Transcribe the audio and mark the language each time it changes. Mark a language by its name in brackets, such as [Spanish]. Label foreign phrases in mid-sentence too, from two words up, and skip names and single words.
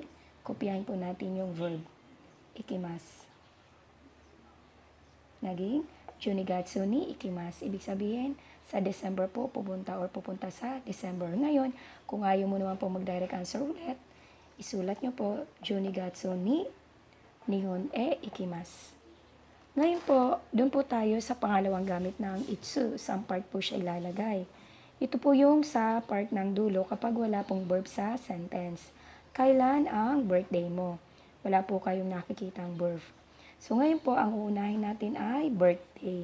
[Filipino] Kopyahin po natin yung verb. Ikimasu. [Japanese] Naging 十二月に行きます. [Filipino] Ibig sabihin, sa December po pupunta sa December. Ngayon, kung ayaw mo naman po mag-direct answer ulit, isulat nyo po [Japanese] 十二月に日本へ行きます. [Filipino] Ngayon po, doon po tayo sa pangalawang gamit ng itsu. Saan part po siya ilalagay? Ito po yung sa part ng dulo kapag wala pong verb sa sentence. Kailan ang birthday mo? Wala po kayong nakikitang verb. So ngayon po, ang uunahin natin ay birthday.